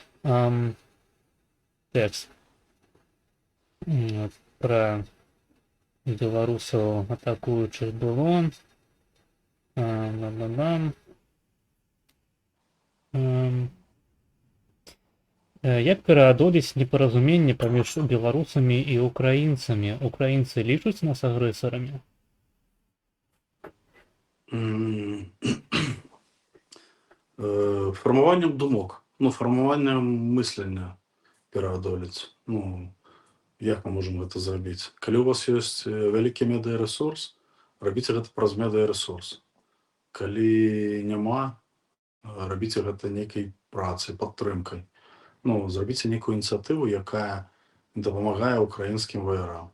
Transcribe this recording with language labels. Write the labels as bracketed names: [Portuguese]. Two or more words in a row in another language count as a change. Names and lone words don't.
[Belarusian] Тэкст пра беларусаў атакуючых было. Як пераадолець непаразуменне паміж беларусамі і украінцамі? Украінцы лічуць нас агрэсарамі? [Ukrainian] Формуванням думок, ну, формуванням мислення [Belarusian] пераадолець. Ну, як мы можем гэта зрабіць? Калі у вас ёсць вялікі медыярэсурс, рабіце гэта праз медыярэсурс. Калі няма, рабіце гэта нейкай працай, падтрымкай. Ну, зрабіце нейкую ініцыятыву, якая дапамагае украінскім ваярам.